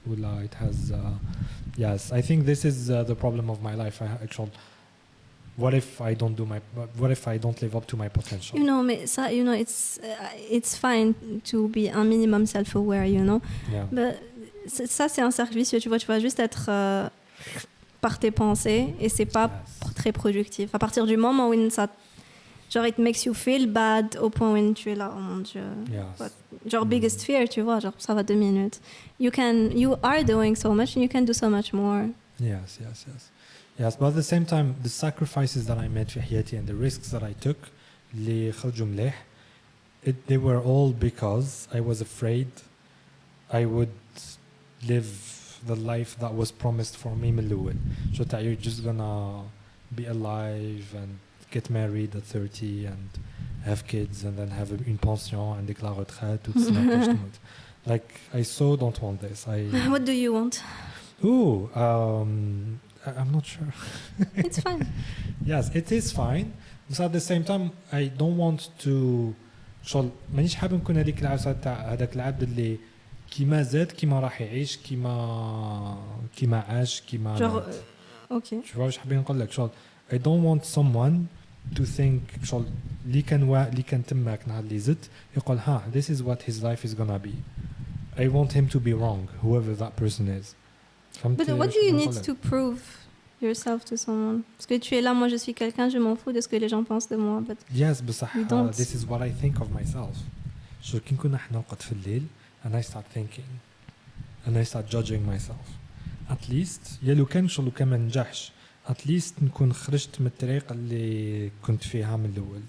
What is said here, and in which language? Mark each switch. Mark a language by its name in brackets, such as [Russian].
[Arabic] ولا [English] it has yes, I think this is the problem of my life. What if I don't do what if I don't live up to my potential? You know, [French] mais ça, [English] you know, it's fine to be [French] un minimum [English] self-aware, you know. Yeah. But [French] ça, c'est un cercle vicieux, tu vas juste être par tes pensées et c'est pas très productif. À partir du moment où ça, genre, [English] it makes you feel bad [French] au point où tu es là, oh mon Dieu. [English] Yes. [French] Genre, [English] biggest fear, [French] tu vois, genre, ça va 2 minutes. [English] You are doing so much and you can do so much more. Yes. Yes, but at the same time, the sacrifices that I made [Arabic] في حياتي [English] and the risks that I took, [Arabic] اللي خرجوا مليح, [English] they were all because I was afraid I would live the life that was promised for me [Arabic] من الأول. [English] So that you're just gonna be alive and get married at 30 and have kids and then have [French] une pension [English] and [French] la retraite, tout ça. [English] Like, I so don't want this. What do you want? I'm not sure. It's fine. Yes, it is fine. But at the same time, I don't want to. [Arabic] شغل مانيش حابب نكون هذيك العبسة تاع هذاك العبد اللي كيما زاد كيما راح يعيش كيما عاش كيما. [French] Genre, ok. Tu vois [Arabic] واش حابين نقول لك شغل [English] I don't want someone to think [Arabic] شغل اللي كان تماك نهار اللي زدت يقول ها [English] this is what his life is gonna be. I want him to be wrong, whoever that person is. But what do you need to prove yourself to someone? Parce que tu es là, moi je suis quelqu'un, je m'en fous de ce que les gens pensent de moi. But yes, [Arabic] بصح [English] you don't. This is what I think of myself. So [Arabic] كي نكون احنا نقعد في الليل [English] and I start thinking and I start judging myself. At least [Arabic] يا لو كان شغل كان ما نجحش [English] at least [Arabic] نكون خرجت من الطريق اللي كنت فيها من الأول.